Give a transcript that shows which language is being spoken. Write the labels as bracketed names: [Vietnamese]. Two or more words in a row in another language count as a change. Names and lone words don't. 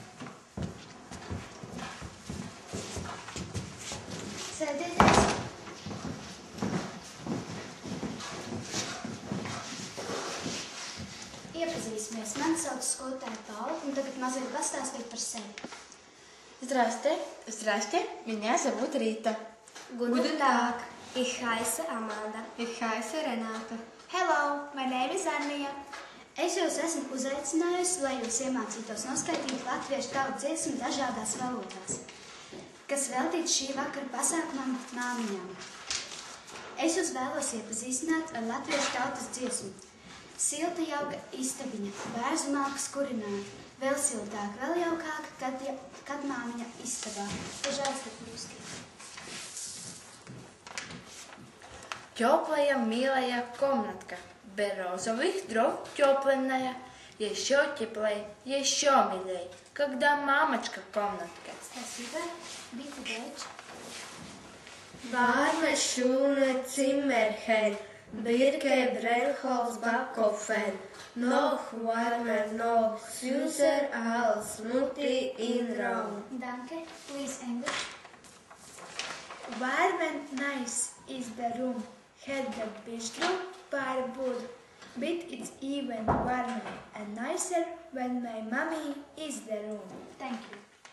[Latvian] Sēdieties. Iepazīsimies. Mani sauc skolotāja Paula, un tagad mazliet pastāstīt par sevi. [Russian] Здрасте, меня зовут Рита. [German] Guten Tag. Ich heiße Amanda. Ich heiße Renāta. [English] Hello, my name is Anija. [Latvian] Es jūs esmu uzaicinājusi, lai jūs iemācītos noskaidīt latviešu tautas dziesmu dažādās valodās, kas veltīts šī vakara pasākumam māmiņām. Es jūs vēlos iepazīstināt ar latviešu tautas dziesmu. Silta jauka istabiņa, bērzu malkas kurināta, vēl siltāk, vēl jaukāk, kad māmiņa istabā. [Russian] Пожалуйста, по-русски. Теплая, милая комнатка, березовых дров тепленная, еще теплей, еще милей, когда мамочка комнатка. Спасибо. [German] Bitte Deutsch. Warme, schöne Zimmerchen, Birke, Brennholz, Backofen, noch warmer, noch süßer als Mutti in Raum. Danke. [English] Please, English. Warm and nice is the room, had the bistro by the wood, but it's even warmer and nicer when my mommy is the room. Thank you.